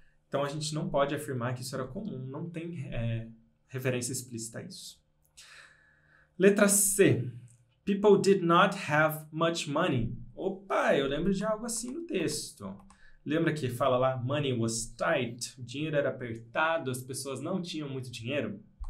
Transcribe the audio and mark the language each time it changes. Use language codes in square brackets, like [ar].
[pt] Então, a gente não pode afirmar que isso era comum. Não tem referência explícita a isso. Letra C. [en] People did not have much money. [pt] Opa, eu lembro de algo assim no texto. Lembra que fala lá, [en] money was tight, [pt] o dinheiro era apertado, as pessoas não tinham muito dinheiro?